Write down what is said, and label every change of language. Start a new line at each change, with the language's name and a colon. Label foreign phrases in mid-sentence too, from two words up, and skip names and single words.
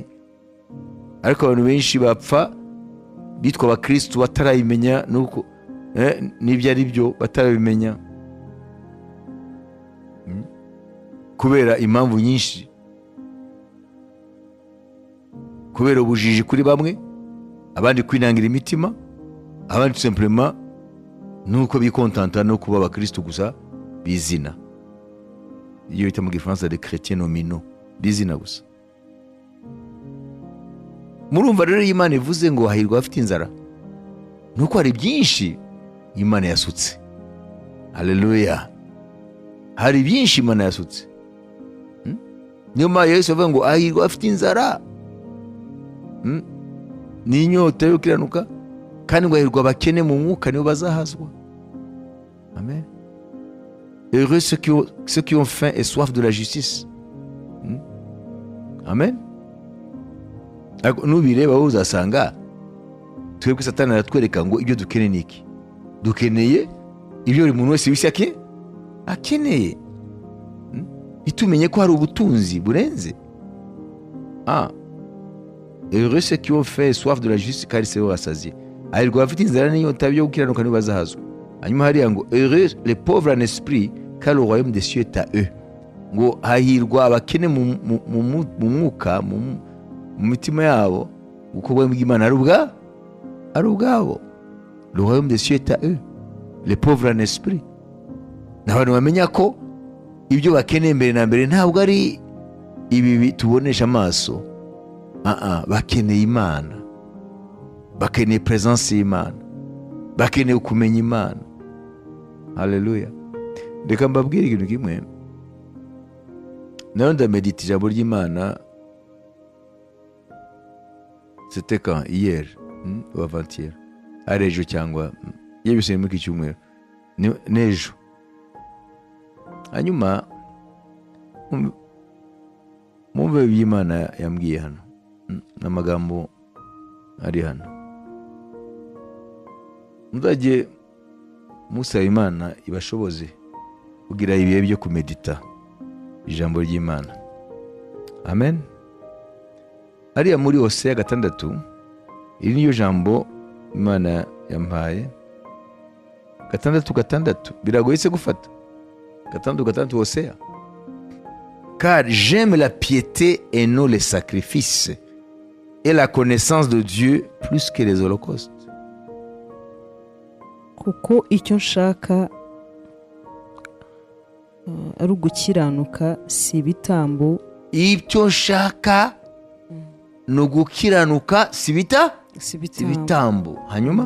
Kinyarwanda: Ariko abantu benshi bapfa bitwa abakristo batarayimenya, nuko n'ibyo ari byo batarabimenya, kubera impamvu nyinshi. Kubera ubujiji kuri bamwe, abandi kwinangira imitima, abandi simplement nuko bikontanta no kuba abakristo gusa bizina. Iyo bita mu Gifaransa
French: des chrétiens nominaux,
Kinyarwanda: bizina gusa. Murumva rero Imana ivuze ngo hahirwa afite inzara, nuko hari byinshi Imana yasutse. Haleluya. Hari byinshi Imana yasutse. Niyo mpamvu Yesu avuga ngo hahirwa afite inzara n'inyota yo kiranuka, kandi ngo hahirwa abakene mu mwuka nibo bazahazwa. Amen.
French: Heureux ceux qui ont faim et soif de la justice.
Kinyarwanda: Amen. Nubireba uzasanga twebwe Satani aratwereka ngo ibyo dukeneye niki. Dukeneye ibyo buri muntu wese wisi akeneye. Itumenye ko hari ubutunzi burenze.
French: Heureux ceux qui ont faim et soif de la justice, car ils seront rassasiés.
Kinyarwanda: Hahirwa abafite inzara n'inyota yo gukiranuka nibo bazahazwa. hanyuma hariya ngo
French: heureux les pauvres en esprit car le royaume des cieux est à eux.
Kinyarwanda: Ngo hahirwa abakene mu mwuka, mu mitima yabo, kuko ubwami bw'Imana ari ubwabo.
French: Le royaume des cieux est à eux, les pauvres en esprit.
Kinyarwanda: N'abantu bamenya ko ibyo bakeneye mbere na mbere ntabwo ari ibi tubonesha amaso. Bakeneye Imana, bakeneye presence y'Imana, bakeneye kumenya Imana. Haleluya. Reka mbabwire ikintu kimwe. Nayo ndamedita ijambo ry'Imana,
French: c'était quand? Hier ou avant-hier?
Kinyarwanda: Ari ejo cyangwa yebise muri iki cyumweru n'ejo. Hanyuma mumve iby'Imana yambwiye hano n'amagambo ari hano. Muzajye musaba Imana ibashoboze kugira ibihe byo kumedita ijambo ry'Imana. Amen. Ariya muri Hosea 6, iri niyo jambo Imana yampaye. 6:6 biragoye se gufata. 6:6 Hosea.
French: Car j'aime la piété et non les sacrifices, et la connaissance de Dieu plus que les holocaustes.
Kinyarwanda: Kuko icyo nshaka ari ugukiranuka si ibitambo. Icyo nshaka ni ugukiranuka si ibitambo. Hanyuma